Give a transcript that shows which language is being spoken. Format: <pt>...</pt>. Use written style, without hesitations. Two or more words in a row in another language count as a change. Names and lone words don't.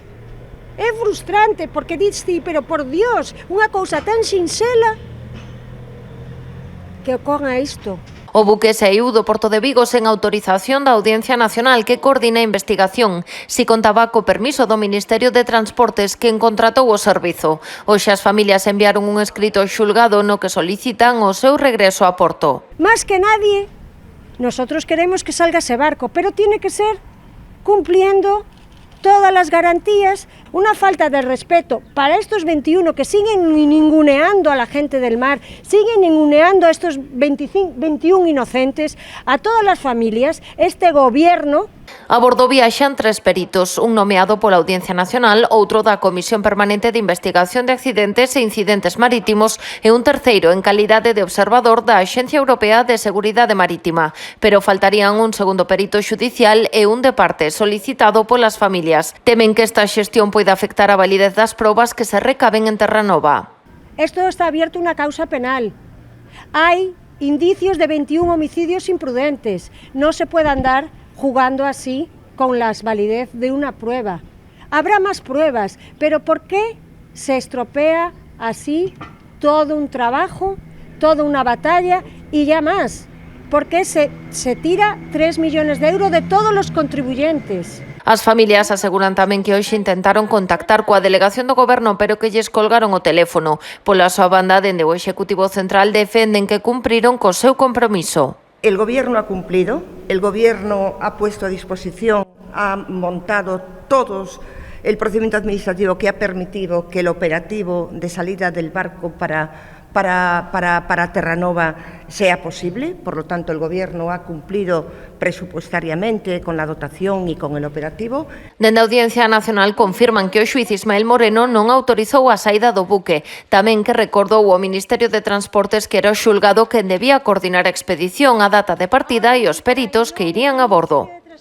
<gl>É frustrante porque diste, pero</gl> <es>por Dios,</es> <gl>unha cousa tan sinxela que ocorra isto. O buque saíu do Porto de Vigo sen autorización da Audiencia Nacional que coordina a investigación, si contaba co permiso do Ministerio de Transportes que contratou o servizo. Hoxe as familias enviaron un escrito ao xulgado no que solicitan o seu regreso a Porto.</gl> <es>Más que nadie, nosotros queremos que salga ese barco, pero tiene que ser cumpliendo todas las garantías, una falta de respeto para estos 21 que siguen ninguneando a la gente del mar, siguen ninguneando a estos 21 inocentes, a todas las familias, este gobierno.</es> <gl>A bordo viaxan 3 peritos, un nomeado pola Audiencia Nacional, outro da Comisión Permanente de Investigación de Accidentes e Incidentes Marítimos e un terceiro en calidade de observador da Axencia Europea de Seguridade Marítima. Pero faltarían un segundo perito xudicial e un de parte solicitado polas familias. Temen que esta xestión poida afectar a validez das probas que se recaben en Terra Nova.</gl> <es>Esto está abierto una causa penal. Hay indicios de 21 homicidios imprudentes. No se puede andar jugando así con la validez de una prueba. Habrá más pruebas, pero ¿por qué se estropea así todo un trabajo, toda una batalla y ya más? ¿Por qué se tira 3 millones de euros de todos los contribuyentes?</es> <gl>As familias aseguran tamén que hoxe intentaron contactar coa delegación do Goberno, pero que lles colgaron o teléfono. Pola súa banda, dende o Executivo Central defenden que cumpriron co seu compromiso.</gl> <es>El Gobierno ha cumplido, el Gobierno ha puesto a disposición, ha montado todos el procedimiento administrativo que ha permitido que el operativo de salida del barco para Terra Nova sea posible. Por lo tanto, el Gobierno ha cumplido presupuestariamente con la dotación y con el operativo.</es> <gl>Dende a Audiencia Nacional confirman que o xuiz Ismael Moreno non autorizou a saída do buque. Tamén que recordou o Ministerio de Transportes que era o xulgado quen debía coordinar a expedición, a data de partida e os peritos que irían a bordo.</gl>